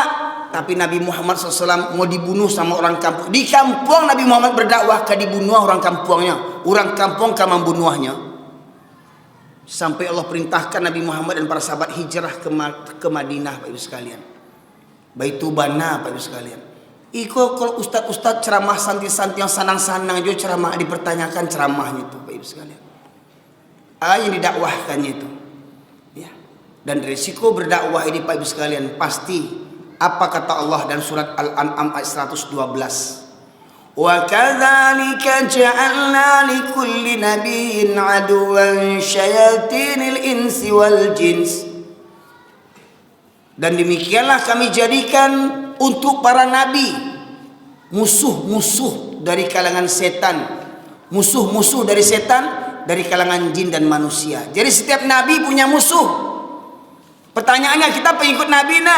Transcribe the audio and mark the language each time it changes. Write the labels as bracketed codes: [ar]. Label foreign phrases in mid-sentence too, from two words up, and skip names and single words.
[id] Tapi Nabi Muhammad SAW mau dibunuh sama orang kampung. Di kampung Nabi Muhammad berdakwah ke dibunuh orang kampungnya. Orang kampung ke membunuhnya. Sampai Allah perintahkan Nabi Muhammad dan para sahabat hijrah ke Madinah, Pak Ibu sekalian. Baitubana, [min] Pak Ibu sekalian. Iko kalau ustad-ustad ceramah santai-santai yang sanang-sanang jo ceramah dipertanyakan ceramahnya itu, Pak Ibu sekalian. [id] Yang didakwahkannya itu. Ya. Dan risiko berdakwah ini, Pak Ibu sekalian, pasti apa kata Allah dan surat Al-An'am ayat 112. [ar] وكذلك جعلنا لكل نبي عدوا شياطين الإنس والجن. [id] Dan demikianlah kami jadikan untuk para nabi musuh-musuh dari kalangan setan, musuh-musuh dari setan dari kalangan jin dan manusia. Jadi setiap nabi punya musuh. Pertanyaannya, kita pengikut nabi nak?